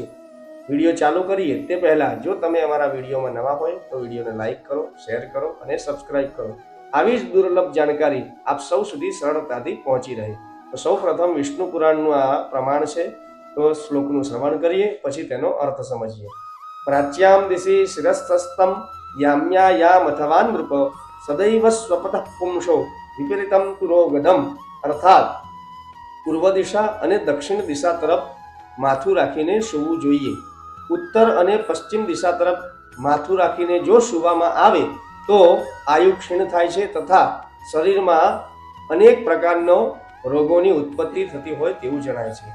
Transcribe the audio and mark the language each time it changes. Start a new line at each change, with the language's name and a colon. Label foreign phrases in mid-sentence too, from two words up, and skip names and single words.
Gujarati: વિડીયો ચાલુ કરીએ તે પહેલા જો તમે અમારા વિડીયોમાં નવા હોય તો વિડીયોને લાઈક કરો, શેર કરો અને સબસ્ક્રાઇબ કરો. આવી જ દુર્લભ જાણકારી આપ સૌ સુધી સરળતાથી પહોંચી રહે. તો સૌ પ્રથમ વિષ્ણુ પુરાણનું આ પ્રમાણ છે, તો શ્લોકનું શ્રવણ કરીએ, પછી તેનો અર્થ સમજીએ.
Sanskrit: प्राच्यां दिशि शिरस्थस्थं याम्यायामथवान् नृप सदैव स्वपतः पुंसो विपरीतं पुरोगधम.
Gujarati: અર્થાત પૂર્વ દિશા અને દક્ષિણ દિશા તરફ માથું રાખીને સૂવું જોઈએ. ઉત્તર અને પશ્ચિમ દિશા તરફ માથું રાખીને જો સૂવામાં આવે તો આયુ ક્ષીણ થાય છે તથા શરીરમાં અનેક પ્રકારનો રોગોની ઉત્પત્તિ થતી હોય તેવું જણાય છે.